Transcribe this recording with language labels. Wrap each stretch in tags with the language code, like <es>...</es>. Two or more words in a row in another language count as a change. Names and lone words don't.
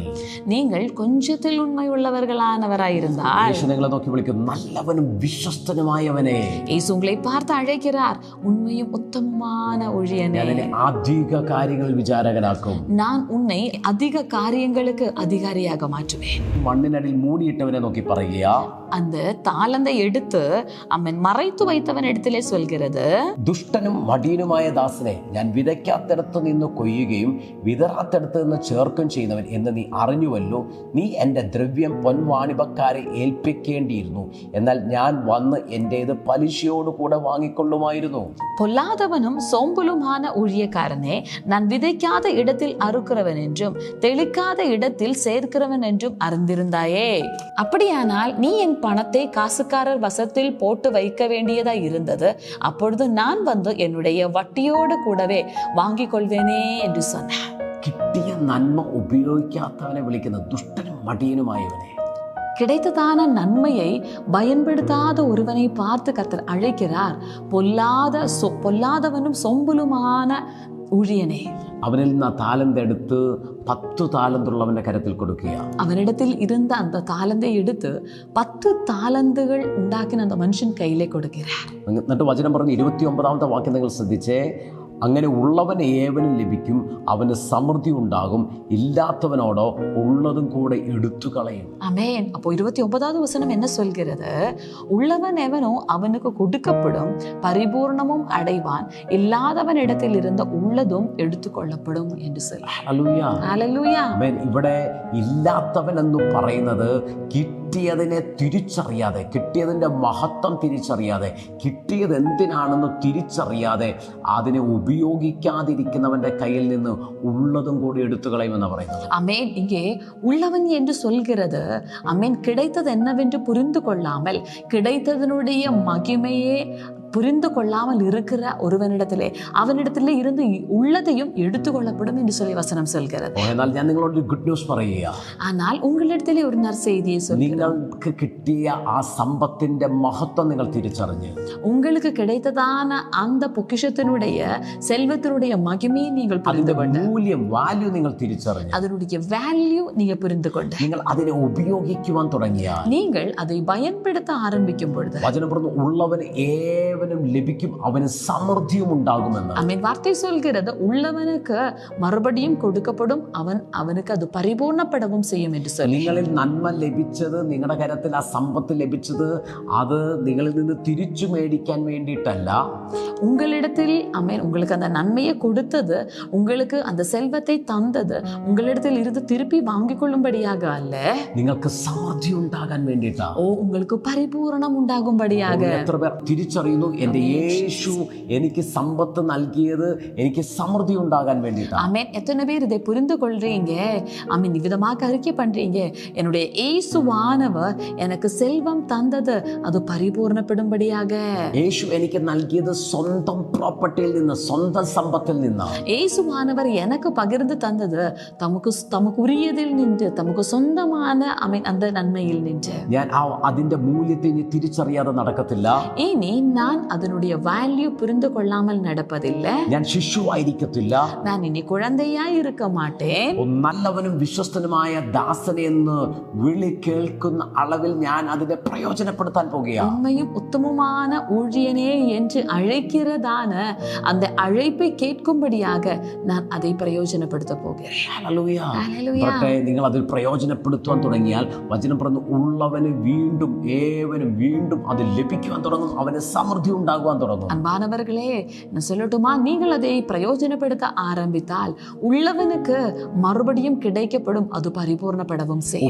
<ta>நீங்கள் கொஞ்சத்தில் உண்மையுள்ளவர்களானவராயிருந்தால்,</ta> <ml>യേശു നിങ്ങളെ നോക്കി വിളിക്കും, നല്ലവനും വിശ്വസ്തനുമായവനെ.</ml> <ta>இயேசு உங்களை பார்த்து அழைக்கிறார், உண்மையும் உத்தமமான ஊழியனே.</ta> <ml>ഞാൻ നിന്നെ അധിക കാര്യങ്ങളിൽ വിചാരകനാക്കും.</ml> <ta>நான் உன்னை அதிக காரியங்களுக்கு அதிகாரியாக மாற்றுவேன்.</ta> <ml>മണ്ണിനടിയിൽ മൂടിയിട്ടവനെ നോക്കി പറയുക,</ml> <ta>அந்த தாளந்தை எடுத்து அவன் மறைத்து வைத்தவன் இடத்திலே சொல்கிறது,</ta> <ml>ദുഷ്ടനും മടിയനുമായ ദാസനെ ഞാൻ വിതയ്ക്കാത്തിടത്ത് നിന്ന് കൊയ്യുകയും വിതറാത്തിടത്ത് നിന്ന് ചേർക്കുകയും ചെയ്യുന്നവൻ എന്ന് നീ അറിഞ്ഞുവല്ലോ. നീ എൻ്റെ ദ്രവ്യം പൊൻവാണിഭക്കാരെ ഏൽപ്പിക്കേണ്ടിയിരുന്നു, എന്നാൽ ഞാൻ വന്ന് എൻ്റേത് പലിശയോട് കൂടെ വാങ്ങിക്കൊള്ളുമായിരുന്നു.</ml> <ta>பொல்லாதவனும் சோம்பலுமான ஊழியக்காரனே, நான் விதைக்காத இடத்தில் அறுக்கிறவன் என்றும் தெளிக்காத இடத்தில் சேர்க்கிறவன் என்றும் அறிந்திருந்தாயே. அப்படியானால் நீ என் பணத்தை காசுக்காரர் வசத்தில் போட்டு வைக்க வேண்டியதா இருந்தது, அப்பொழுது நான் வந்து என்னுடைய வட்டியோடு கூடவே வாங்கிக் கொள்வேனே என்று சொன்னார்.</ta> <ml>കിട്ടിയ നന്മ ഉപയോഗിക്കാത്തവനെ വിളിക്കുന്ന ദുഷ്ടനും മടിയനുമായവനെ.</ml> <ta>கிடைத்ததான நன்மையை பயன்படுத்தாத ஒருவனை பார்த்து கர்த்தர் அழைக்கிறார், பொல்லாதவனும் சொம்பலுமான ஊழியனே.</ta> <ml>അവനിൽ നിന്ന് താലന്ത് എടുത്ത് 10 താലന്തുള്ളവന്റെ കരത്തിൽ കൊടുക്കുക.</ml> <ta>அவனிடத்தில் இருந்த அந்த தாளந்தை எடுத்து 10 தாளந்துகள் ഉണ്ടാക്കിன அந்த மனுஷன் கையிலே கொடுக்கிறார்.</ta> <ml>എന്നിട്ട് വചനം പറഞ്ഞ് 29ാമത്തെ വാക്യം നിങ്ങൾ ശ്രദ്ധിച്ചേ, അങ്ങനെ ഉള്ളവൻ ഏവനും ലഭിക്കും, അവന് സമൃദ്ധി ഉണ്ടാകും, ഇല്ലാത്തവനോടോ ഉള്ളതും കൂടെ എടുത്തു കളയും.</ml> <ta>ஆமென். அப்போ 29வது வசனம் என்ன சொல்கிறது? உள்ளவன் எவனோ அவனுக்கு கொடுக்கப்படும், பரிபூர்ணமும் அடைவான், இல்லாதவன் இடத்தில் இருந்த உள்ளதும் எடுத்துக்கொள்ளப்படும் என்று சொல்லி.</ta> <ml>ഹല്ലേലൂയ. ഹല്ലേലൂയ. ആമേൻ. ഇവിടെ ഇല്ലാത്തവൻ എന്ന് പറയുന്നത് കിട്ടിയതിനെ തിരിച്ചറിയാതെ, കിട്ടിയതിൻ്റെ മഹത്വം തിരിച്ചറിയാതെ, കിട്ടിയത് എന്തിനാണെന്ന് തിരിച്ചറിയാതെ അതിനെ ഉപയോഗിക്കാതിരിക്കുന്നവന്റെ കയ്യിൽ നിന്ന് ഉള്ളതും കൂടി എടുത്തു കളയുമെന്ന് പറയുന്നത്.</ml> <ta>அமேன். இங்கே உள்ளவன் என்று சொல்கிறது, அமேன், கிடைத்தது என்னவென்று புரிந்து கொள்ளாமல், கிடைத்ததனுடைய மகிமையே புரிந்து கொள்ளாமல் இருக்கிற ஒருவனிடத்திலே அவனிடத்திலே இருந்து உள்ளதையும் எடுத்துக்கொள்ளப்படும் என்று சொல்லி வசனம் சொல்கிறது.</ta> <ml>എന്നാൽ ഞാൻ നിങ്ങളോട്</ml> <en>good news</en> <ml>പറയുക,</ml> <ta>ஆனால் உங்களிடத்திலே ஒரு நற்செய்தியை சொல்கிறேன்.</ta> <ml>നിങ്ങൾക്ക് കിട്ടിയ ആ സമ്പത്തിന്റെ മഹത്വം നിങ്ങൾ തിരിച്ചറിഞ്ഞ്,</ml> <ta>உங்களுக்கு கிடைத்ததான அந்த பொக்கிஷத்தினுடைய செல்வத்தினுடைய மகிமையை நீங்கள் புரிந்து கொண்டு,</ta> <ml>മൂല്യം വാല്യൂ നിങ്ങൾ തിരിച്ചറിഞ്ഞ്,</ml> <ta>அதனுடைய வேல்யூ நீங்க புரிந்து கொண்டு,</ta> <ml>നിങ്ങൾ അതിനെ ഉപയോഗിക്കുവാൻ തുടങ്ങിയാൽ,</ml> <ta>நீங்கள் அதை பயன்படுத்த ஆரம்பிக்கும் பொழுது,</ta> <ml>വചനം പറഞ്ഞു, ഉള്ളവൻ ഏവനും ലഭിക്കും, അവന് സമൃദ്ധിയും ഉണ്ടാകുമെന്ന്.</ml> <ta>ஆமென். வார்த்தை சொல்கிறது, உள்ளவனுக்கு மறுபடியும் கொடுக்கப்படும், அவனுக்கு அது பரிபூர்ணப்படவும் செய்யும் என்று சொல்லி.</ta> <ml>നിങ്ങളിൽ നന്മ ലഭിച്ചത്, നിങ്ങളുടെ കരത്തിൽ ആ സമ്പത്ത് ലഭിച്ചത്, അത് നിങ്ങളിൽ നിന്ന് തിരിച്ചു മേടിക്കാൻ വേണ്ടിയിട്ടല്ല.</ml> <ta>உங்களிடத்தில் ஆமென், உங்களுக்கு அந்த நன்மையை கொடுத்தது, உங்களுக்கு அந்த செல்வத்தை தந்தது, உங்களிடத்தில் இருந்து திருப்பி வாங்கிக் கொள்ளும்படியாக அல்ல,</ta> <ml>നിങ്ങൾക്ക് സമൃദ്ധി ഉണ്ടാകാൻ വേണ്ടിയിട്ടാണ്.</ml> <ta>உங்களுக்கு பரிபூரணம் உண்டாகும்படியாக.</ta> <ml>എത്ര പേർ തിരിച്ചറിയുന്നു, വിശ്വസിക്കുന്നു. എൻ്റെ യേശു എനിക്ക് സമ്പത്ത് നൽകിയത് എനിക്ക് സമൃദ്ധി ഉണ്ടാകാൻ வேண்டியதான்.</ml> <ta>ஆமென். எத்தனை பேர் இதை புரிந்து கொள்றீங்க? ஆமென். விதமாக அறிக்கை பண்றீங்க, என்னுடைய இயேசுவானவர் எனக்கு செல்வம் தந்தது அது பரிபூர்ணப்படும்படியாக.</ta> <ml>യേശു എനിക്ക് നൽകിയത് സ്വന്തം പ്രോപ്പർട്ടിയിൽ നിന്ന്, സ്വന്തം സമ്പത്തിൽ നിന്നാണ്.</ml> <ta>இயேசுவானவர் எனக்கு பகிர்ந்து தந்தது தமக்கு உரியதில் நின்று, தமக்கு சொந்தமான அந்த நன்மையில் நின்று.</ta> <ml>ഞാൻ അതിന്റെ മൂല്യത്തെ ഇനി തിരിച്ചറിയാതെ നടക്കത്തില്ല.</ml> <ta>இனி நான் அதனுடைய வேல்யூ புரிந்து கொள்ளாமல் நடப்பதில்லை.</ta> <ml>ഞാൻ ശിശുവായിരിക്കത്തില്ല.</ml> <ta>நான் இனி குழந்தையாய் இருக்க மாட்டேன்.</ta> <ml>നല്ലവനും വിശ്വസ്തനുമായ ദാസനെ എന്ന് വിളി കേൾക്കുന്ന അളവിൽ ഞാൻ അതിനെ പ്രയോജനപ്പെടുത്താൻ പോകുകയാണ്.</ml> <ta>உண்மையும் உத்தமமான ஊழியனே என்று அழைக்கிறதான அந்த அழைப்பை கேட்கும்படியாக நான் அதை பிரயோஜனப்படுத்த போகிறேன்.</ta> <ml>ഹല്ലേലൂയ. നിങ്ങൾ അതിൽ പ്രയോജനപ്പെടുത്തുവാൻ തുടങ്ങിയാൽ വചനം പറഞ്ഞു, ഉള്ളവന് വീണ്ടും ഏവനും വീണ്ടും അത് ലഭിക്കുവാൻ തുടങ്ങും, അവന് സമൃദ്ധി ഉണ്ടാകുവാൻ തുടങ്ങും.</ml> <ta>அன்பானவர்களே, நான் சொல்லட்டுமா, நீங்கள் அதை பிரயோஜனப்படுத்த ஆரம்பித்தால் உள்ளவனுக்கு மறுபடியும் கிடைக்கப்படும், அது பரிபூர்ணப்படவும் செய்யும்.</ta>